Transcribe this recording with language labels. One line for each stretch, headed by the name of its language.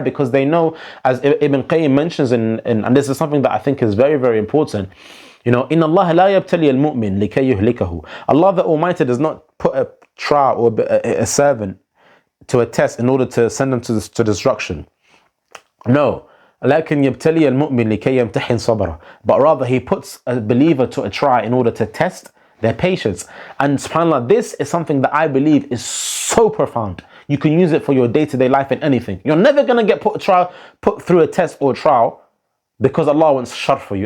English: Because they know, as Ibn Qayyim mentions, and this is something that I think is very, very important.
Arabic: إِنَّ اللَّهَ لَا يَبْتَلِيَ الْمُؤْمِنِ لِكَيْ يُهْلِكَهُ.
English: Allah the Almighty does not put a trial or a servant to a test in order to send them to destruction. No.
Arabic: لكن يبتلي المؤمن لكي يمتحن صبره.
English: But rather he puts a believer to a try in order to test their patience. And subhanAllah, this is something that I believe is so profound. You can use it for your day-to-day life in anything. You're never going to get put through a test or a trial because Allah wants shar for you.